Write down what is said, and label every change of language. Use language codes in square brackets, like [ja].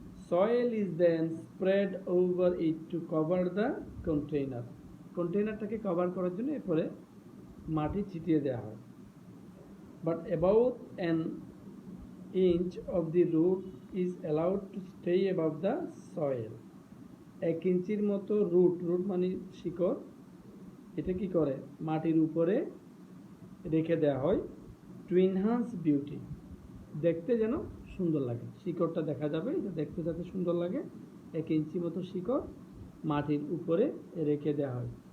[en] Soil is then spread over it to cover the container. [bn] কন্টেইনারটাকে cover করার জন্য এরপরে মাটি ছিটিয়ে দেওয়া হয়। [en] But about an inch of the root is allowed to stay above the soil. [bn] 1 ইঞ্চির মতো রুট মানে শিকড়, এটা কি করে মাটির উপরে রেখে দেওয়া হয়, [en] to enhance beauty, [bn] দেখতে যেন সুন্দর লাগে, শিকড়টা দেখা যাবে, এটা দেখতে যাতে সুন্দর লাগে, 1 ইঞ্চি মতো শিকড় মাটির উপরে রেখে দেওয়া হয়।